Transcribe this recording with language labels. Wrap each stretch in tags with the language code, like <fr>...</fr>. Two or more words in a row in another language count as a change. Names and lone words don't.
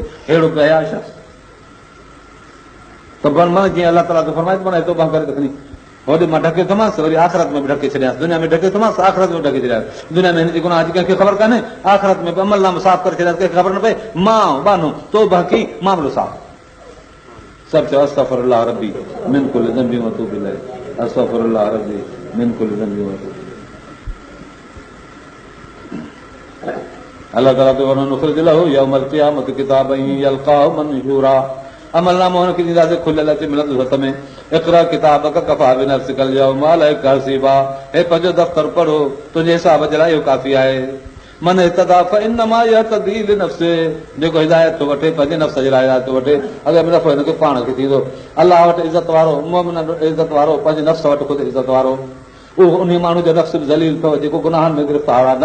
<sd>अहिड़ो बेहया शख़्स त मन जीअं अलाह ताला फरमाए माना तौबा करे त खणी होॾे मां ढके थोमांसि, वरी आख़िरत में बि ढके छॾियांसि। दुनिया में ढके थोमांसि, आख़िरत में ढके छॾियांसि। दुनिया में हिनजे गुनाह जी कंहिंखे ख़बर कान्हे, आख़िरत में बि अमल नाम साफ़ करे छॾियांसि, कंहिंखे ख़बर न पए। मां बानो तौबा की मामिलो साफ़। सभु चयो</sd> <ar>أستغفر الله ربي من كل ذنب وأتوب إليه، أستغفر الله ربي من كل ذنب وأتوب. الله تعالى و نخرج له يوم القيامة كتابا يلقاه منشورا.</ar> <sd>अमल नामो हुनखे ॾींदासीं खुलियल अचे मिलंदो हथ में।</sd> <ar>اقرأ كتابك كفى بنفسك اليوم عليك حسيبا.</ar> <sd>हे पंहिंजो दफ़्तर पढ़ो, तुंहिंजे हिसाब जे लाइ इहो काफ़ी आहे।</sd> <ar>من اهتدى فإنما يهتدي لنفسه,</ar> <sd>जेको हिदायत थो वठे पंहिंजे नफ़्स जे लाइ हिदायत थो वठे, अॻे में नफ़ो हिनखे पाण खे थींदो। अलाह वटि इज़त वारो, मोमिन इज़त वारो, पंहिंजे नफ़्स वटि ख़ुदि इज़त वारो। उहो उन माण्हू जो नफ़्स बि ज़लील अथव जेको गुनाहनि में गिरफ़्तार आहे।</sd>